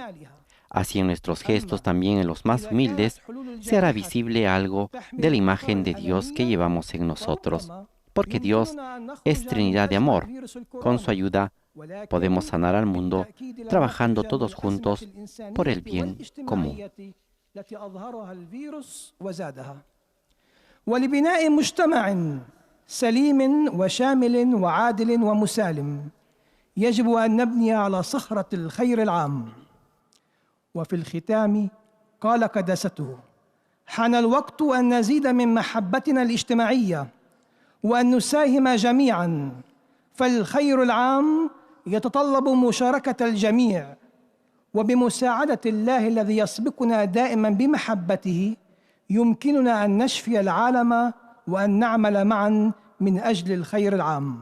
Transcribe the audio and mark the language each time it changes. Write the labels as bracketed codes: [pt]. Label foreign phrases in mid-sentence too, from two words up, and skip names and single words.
[es] Así en nuestros gestos, también en los más humildes, se hará visible algo de la imagen de Dios que llevamos en nosotros, porque Dios es Trinidad de amor. Con su ayuda podemos sanar al mundo, trabajando todos juntos por el bien común. [ar] ولبناء مجتمع سليم وشامل وعادل ومسالم يجب أن نبني على صخرة الخير العام. وفي الختام قال قداسته: حان الوقت أن نزيد من محبتنا الاجتماعية وأن نساهم جميعا، فالخير العام يتطلب مشاركة الجميع، وبمساعدة الله الذي يسبقنا دائما بمحبته يمكننا أن نشفي العالم وأن نعمل معا من أجل الخير العام.